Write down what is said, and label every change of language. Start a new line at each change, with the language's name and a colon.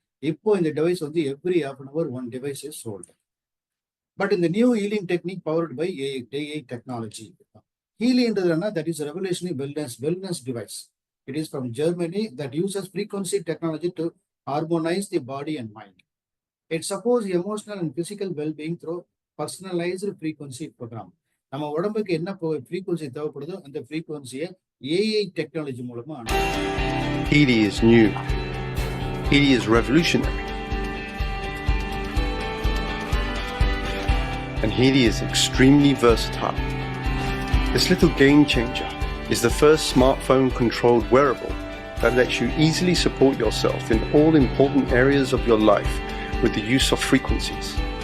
English: இப்போ இந்த டிவைஸ் வந்து every half an hour one device is sold. But இந்த new healing technique powered by AI technology. ஹீலிங்ன்றதுனா that is revolutionary wellness device. It is from Germany that uses frequency technology to harmonize the body and mind. It supports emotional and physical well-being through personalized frequency program.
Tamil: நம்ம உடம்புக்கு என்ன frequency தேவைப்படுதோ அந்த ஃப்ரீக்வன்சியை AI technology மூலமா
English: Healy is new. Healy is revolutionary. And Healy is extremely versatile. This little game changer is the first smartphone controlled wearable that lets you easily support yourself in all important areas of your life with the use of frequencies.